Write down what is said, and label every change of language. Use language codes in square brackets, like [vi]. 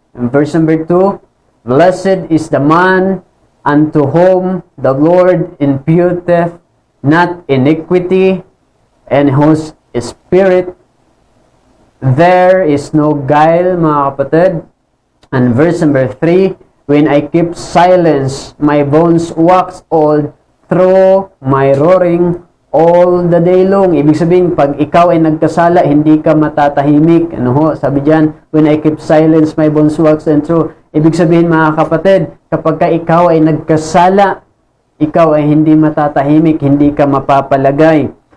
[en] And verse number 2, blessed is the man unto whom the Lord imputeth not iniquity, and whose spirit there is no guile, [tl] mga kapatid. [en] And verse number 3, when I keep silence, my bones wax old through my roaring all the day long. [tl] Ibig sabihin, pag ikaw ay nagkasala, hindi ka matatahimik. Ano ho? Sabi dyan, [en] when I keep silence, my bones wax and through. [tl] Ibig sabihin, mga kapatid, kapag ka ikaw ay nagkasala, ikaw ay hindi matatahimik, hindi ka mapapalagay.